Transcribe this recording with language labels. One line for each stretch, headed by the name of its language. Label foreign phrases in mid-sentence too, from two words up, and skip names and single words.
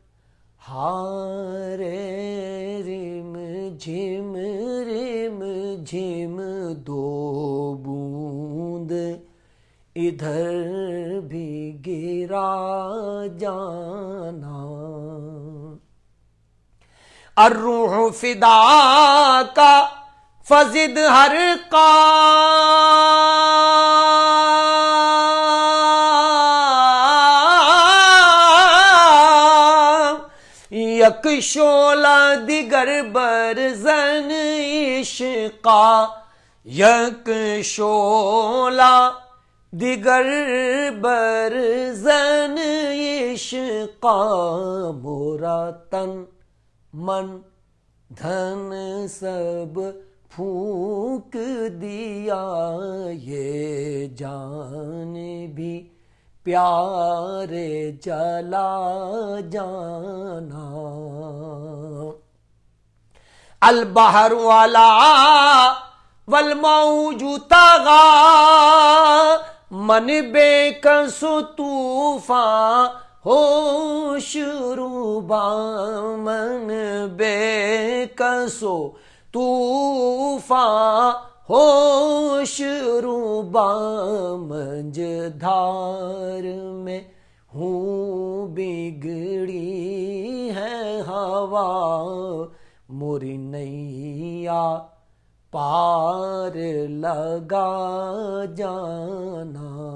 Urdu: ہارے رم جھم رم جھم، دو بوند ادھر بھی گرا جانا،
Arabic: الروح فدا کا فزد ہر قام،
Persian: یک شعلہ دیگر برزن عشقا، یک شعلہ دیگر برزن عشقا،
Urdu: مورا تن من دھن سب پھونک دیا، یہ جان بھی پیارے جلا جانا،
Arabic: البحر والا والموج طغى،
Persian: من بے کس طوفان ہوش روبا، من بے کس طوفان ہوش روبا،
Urdu: منجدھار میں ہوں بگڑی ہے ہوا، موری نیا پار لگا جانا،